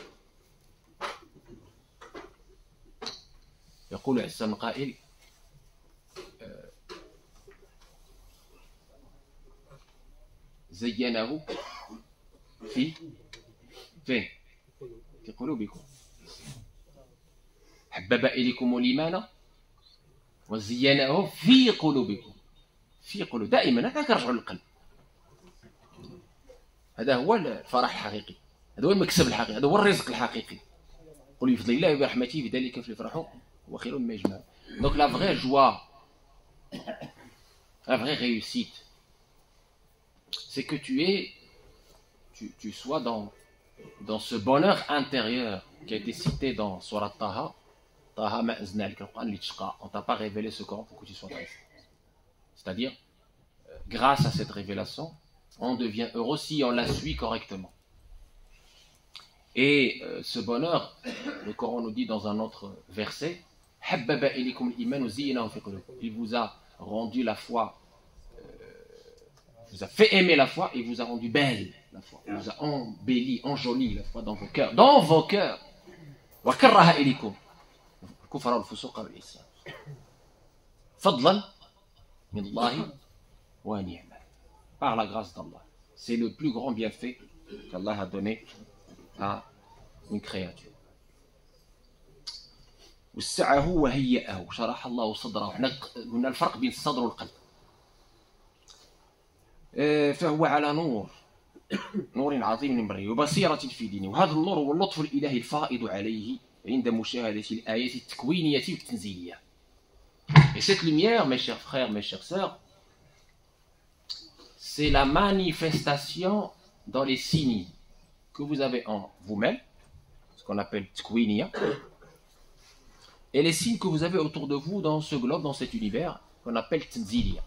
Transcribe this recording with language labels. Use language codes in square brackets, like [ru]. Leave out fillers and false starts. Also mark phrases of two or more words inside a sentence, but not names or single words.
[ar] يقول عز من قائل زينه في قلوبكم حبب إليكم الإيمان وزينه في قلوبكم. في قلوب دائما هذا كرجعوا للقلب. هذا هو الفرح الحقيقي، هذا هو المكسب الحقيقي، هذا هو الرزق الحقيقي. قل بفضل الله وبرحمته بذلك فليفرحوا هو خير مما يجمعون. [fr] Donc la vraie joie, la vraie réussite, c'est que tu sois dans ce bonheur intérieur qui a été cité dans Surat Taha. [ar] طه ما أنزلنا عليك القرآن لتشقى. [fr] On t'a pas révélé ce Coran pour que tu sois triste. C'est-à-dire, grâce à cette révélation, on devient heureux si on la suit correctement. Et ce bonheur, le Coran nous dit dans un autre verset, [ar] حبب إليكم الإيمان وزينه في قلوبكم. [fr] Il vous a rendu la foi, vous a fait aimer la foi et vous a rendu belle la foi. Il vous a embelli, enjoli la foi dans vos cœurs. Dans vos cœurs. [ar] وكره إليكم الكفر والفسوق والعصيان. فضلا من الله ونعمة. [fr] Par la grâce d'Allah. C'est le plus grand bienfait qu'Allah a donné à une créature. [ar] وسعه وهيئه شرح الله صدره. احنا قلنا الفرق بين الصدر والقلب. فهو على نور عظيم من بريه وبصيرة في دينه. وهذا النور هو اللطف الإلهي الفائض عليه عند مشاهدة الآيات التكوينية والتنزيلية. [fr] Et cette lumière, mes chers frères, mes chères sœurs, c'est la manifestation dans les signes que vous avez en vous-même, ce qu'on appelle Tkwinia, et les signes que vous avez autour de vous dans ce globe, dans cet univers, qu'on appelle Tanzilia.